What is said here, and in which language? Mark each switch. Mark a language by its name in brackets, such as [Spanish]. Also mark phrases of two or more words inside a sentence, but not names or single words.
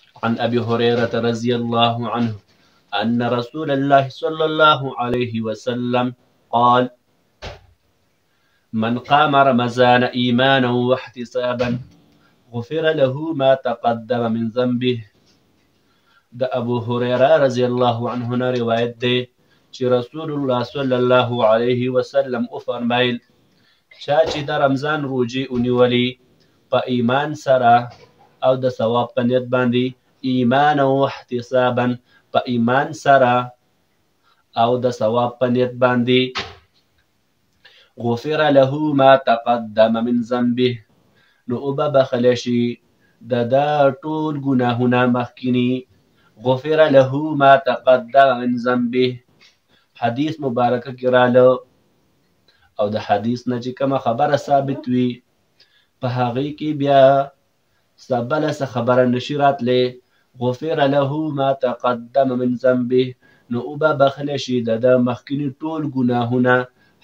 [Arabic] عن أبي هريرة رضي الله عنه أن رسول الله صلى الله عليه وسلم قال: من قام رمضان إيمانا واحتسابا غفر له ما تقدم من ذنبه. [Pashto] د ابو هريره [Arabic] رضی الله عنه [Pashto] نه روایت دی چې رسول الله [Arabic] صلی الله علیه [Pashto] وسلم او فرمایل: چا چې د رمضان روزې ونیولې په ایمان سره او د ثواب په نیت باندې، ایمان او احتسابا په ایمان سره او د ثواب په نیت باندې، [Arabic] غفر له ما تقدم من ذنبه، [Pashto] نو اوبه بخلی شي د ده ټول ګناهونه مخکیني. [Arabic] غفر له ما تقدم من ذنبه [Pashto] حدیث مبارکه کې راله، او د حدیث نه چې کومه خبره ثابت وي په هغې کې بیا بله څه خبره نشي راتلی. [Arabic] غفر له ما تقدم من ذنبه، [Pashto] نو اوبه بخلی شي د ده مخکیني ټول ګناهونه